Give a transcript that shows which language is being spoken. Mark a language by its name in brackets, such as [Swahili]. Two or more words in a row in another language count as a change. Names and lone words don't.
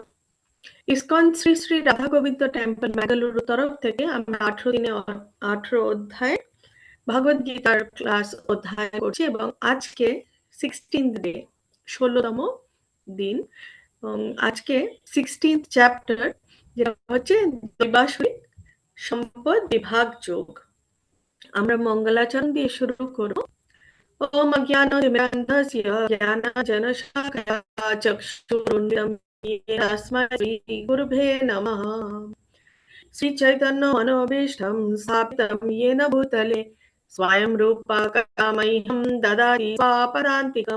[Bangla] ইসকন শ্রী শ্রী রাধা গোবিন্দ টেম্পল ম্যাঙ্গালুরু তরফ থেকে আমরা 18 দিনে 18 অধ্যায় ভগবদ গীতার ক্লাস অধ্যায় করছি এবং আজকে 16th ডে 16তম দিন এবং আজকে 16th চ্যাপ্টার যেটা হচ্ছে দৈবাসুরিক সম্পদ বিভাগ যোগ। আমরা মঙ্গলাচরণ দিয়ে শুরু করব। [Sanskrit] ओम अज्ञानतिमिरान्धस्य ज्ञानाञ्जनशलाकया चक्षुरुन्मिलितं येन तस्मै श्रीगुरुभ्ये नमः। श्रीचैतन्यमनोभीष्टं स्थापितं येन भूतले स्वयं रूपा कदा मह्यं ददाति स्वापदान्तिकं।